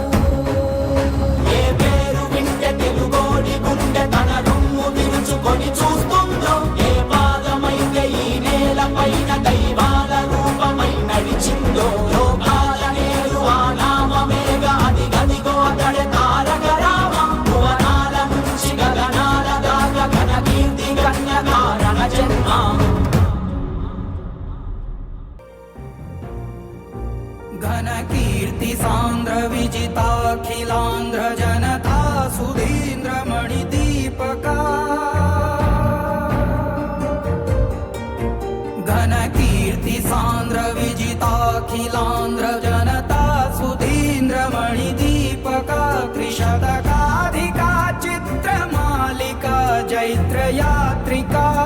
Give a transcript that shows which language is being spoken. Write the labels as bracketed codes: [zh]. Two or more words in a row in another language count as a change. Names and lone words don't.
[te] ఏ పేరు వింటే తెలుగోడి గుండె తన రొమ్ము విరుచుకొని చూస్తుందో ఏ పాదమైతే ఈ నేల పైన దైవాల రూపమై నడిచిందో లోకాల నేరు ఆ నామమేగా అది గదిగో అతడే తారక రామ భువనాల నుంచి గగనాల దాకా ఘన కీర్తి కన్య కారణ జన్మ [sa] घन कीर्ति सांद्र विजिताखिलांध्र जनता सुधींद्र मणिदीपका घन कीर्ति सांद्र विजिताखिलांध्र जनता सुधींद्र मणिदीपका त्रिशतकाधिका चित्रमालिका जैत्र यात्रिका